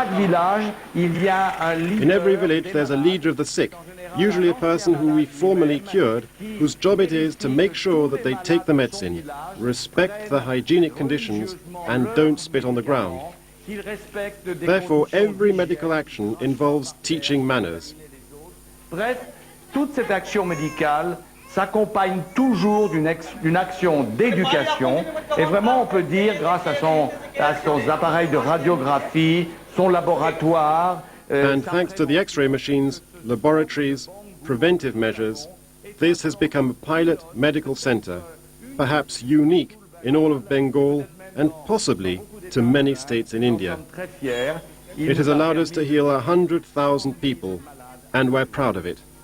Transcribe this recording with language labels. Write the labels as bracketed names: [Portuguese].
[English] In every village there's a leader of the sick, usually a person who we formerly cured, whose job it is to make sure that they take the medicine, respect the hygienic conditions, and don't spit on the ground. Therefore, every medical action involves teaching manners. [French] Bref, toute cette action médicale s'accompagne toujours d'une action d'éducation, et vraiment on peut dire, grâce à son appareil de radiographie, son laboratoire, [English] and thanks to the X-ray machines, laboratories, preventive measures, this has become a pilot medical center, perhaps unique in all of Bengal and possibly to many states in India. It has allowed us to heal 100,000 people, and we're proud of it.